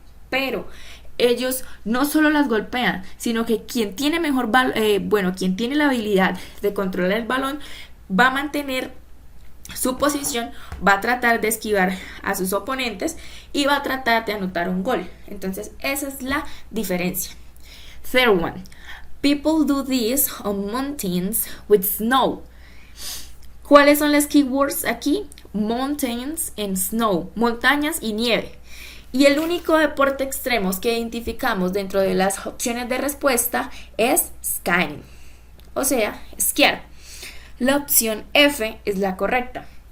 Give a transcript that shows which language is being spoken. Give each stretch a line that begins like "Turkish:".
Spanish: Pero ellos no solo las golpean, sino que quien tiene quien tiene la habilidad de controlar el balón va a mantener su posición, va a tratar de esquivar a sus oponentes y va a tratar de anotar un gol. Entonces esa es la diferencia.
English: Third one. People do this on mountains with snow.
Spanish: ¿Cuáles son las keywords aquí?
English: Mountains and snow,
Spanish: montañas y nieve. Y el único deporte extremo que identificamos dentro de las opciones de respuesta es skiing, o sea, esquiar. La opción F es la correcta.